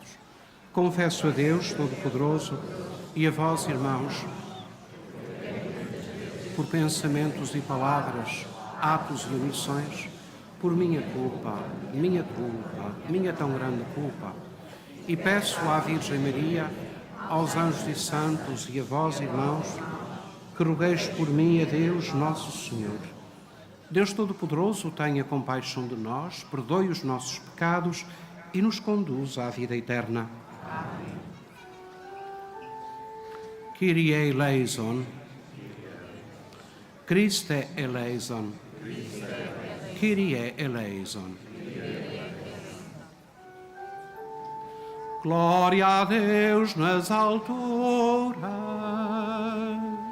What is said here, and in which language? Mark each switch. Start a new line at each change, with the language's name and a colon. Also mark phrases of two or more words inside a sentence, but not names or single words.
Portuguese: Confesso a Deus Todo-Poderoso e a vós, irmãos, por pensamentos e palavras, atos e omissões, por minha tão grande culpa, e peço à Virgem Maria, aos anjos e santos e a vós, irmãos, que rogueis por mim a Deus Nosso Senhor. Deus Todo-Poderoso, tenha compaixão de nós, perdoe os nossos pecados e nos conduz à vida eterna. Amém.
Greek: Kyrie eleison. Christe eleison. Kyrie eleison.
Portuguese: Glória a Deus nas alturas